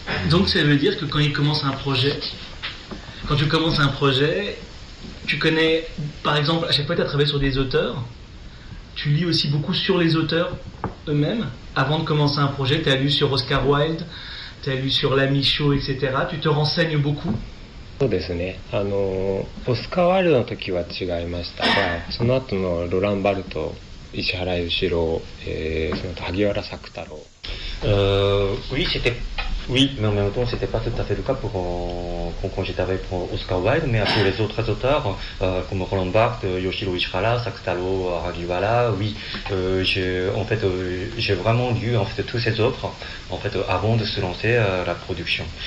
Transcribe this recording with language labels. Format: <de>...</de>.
<fr>Donc, ça veut dire que quand tu commences un projet, tu connais, par exemple, à chaque fois que tu as travaillé sur des auteurs, tu lis aussi beaucoup sur les auteurs eux-mêmes. Avant de commencer un projet, tu as lu sur Oscar Wilde, tu as lu sur l'ami Shaw, etc. Tu te renseignes beaucoup.</fr> <ja>そうですね。 Oscar Wilde の時は違いましたが、その後のロラン・バルト、石原裕次郎、その後萩原朔太郎。</ja> <fr>Oui, mais en même temps, c'était pas tout à fait le cas quand j'étais avec Oscar Wilde, mais avec les autres auteurs, comme Roland Barthes, Yoshiro Ishihara, Sak Talo, Hagiwara, oui, j'ai vraiment lu en fait tous ces œuvres en fait avant de se lancer la production.</fr>